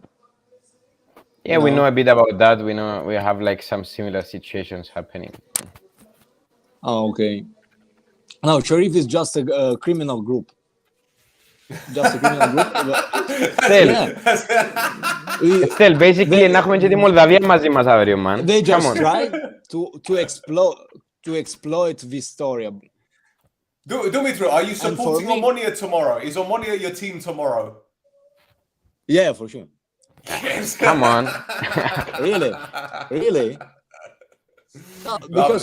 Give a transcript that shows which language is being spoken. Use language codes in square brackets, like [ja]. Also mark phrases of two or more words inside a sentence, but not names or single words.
[en] Yeah, we know a bit about that. We know we have like some similar situations happening. Oh, okay. No, Sharif is just a criminal group. Just a criminal group. Still, We- still, basically, [el] να έχουμε και τη Μολδαβία μαζί μας αύριο, [en] man. they Come just on. try to exploit this story. Dumitru, are you for supporting me- Omonia tomorrow? Is Omonia your team tomorrow? Yeah, for sure. Yes. Come on. Really? No, because